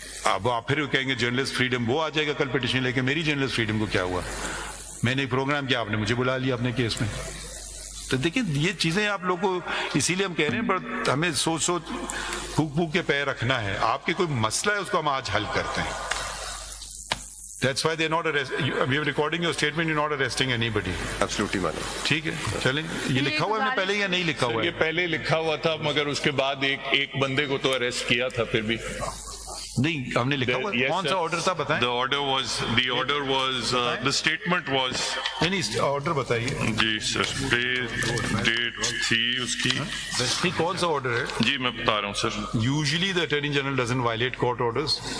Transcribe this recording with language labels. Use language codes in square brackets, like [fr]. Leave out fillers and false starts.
[hi] अब आप फिर कहेंगे जर्नलिस्ट फ्रीडम, वो आ जाएगा कल पिटिशन लेके, मेरी जर्नलिस्ट फ्रीडम को क्या हुआ, मैंने एक प्रोग्राम किया, आपने मुझे बुला लिया अपने केस में. तो देखिए ये चीजें आप लोग को, इसीलिए हम कह रहे हैं, पर हमें सोच फूक के पैर रखना है. आपके कोई मसला है उसको हम आज हल करते हैं. [en] That's why they're not arresting. We are recording your statement. You're not arresting anybody. Absolutely, madam. [hi] ठीक है, चलें. ये लिखा हुआ है पहले या नहीं लिखा हुआ है? ये पहले लिखा हुआ था, मगर उसके बाद एक बंदे को तो अरेस्ट किया था. फिर भी नहीं, हमने लिखा हुआ. कौन सा ऑर्डर था बताएं? [en] The order was the statement was. [hi] नहीं, ऑर्डर बताइए जी सर. डेट थी उसकी. नहीं, कौन सा ऑर्डर है? जी मैं बता रहा हूँ sir. [en] Usually the Attorney General doesn't violate court orders.